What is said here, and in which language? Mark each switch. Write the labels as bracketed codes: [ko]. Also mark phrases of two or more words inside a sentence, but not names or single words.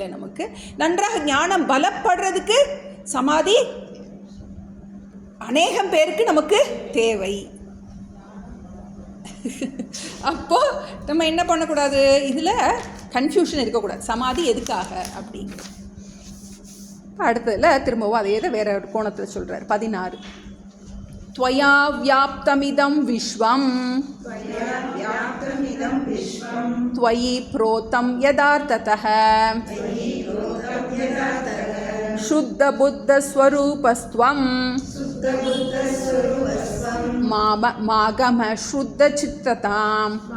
[ta] நமக்கு நன்றாக ஞானம் பலப்படுறதுக்கு சமாதி அநேகம் பேருக்கு நமக்கு தேவை. அப்போ நம்ம என்ன பண்ணக்கூடாது? இதில் கன்ஃபியூஷன் இருக்கக்கூடாது. சமாதி எதுக்காக அப்படிங்கிறது. அடுத்ததில் திரும்பவும் அதே தான் வேற ஒரு கோணத்தில் சொல்கிறார். [sa] 16 त्वया व्याप्तमिदं विश्वं त्वयि प्रोतं यदार्थतः शुद्धबुद्धस्वरूपस्त्वं मागमशुद्धचित्तताम्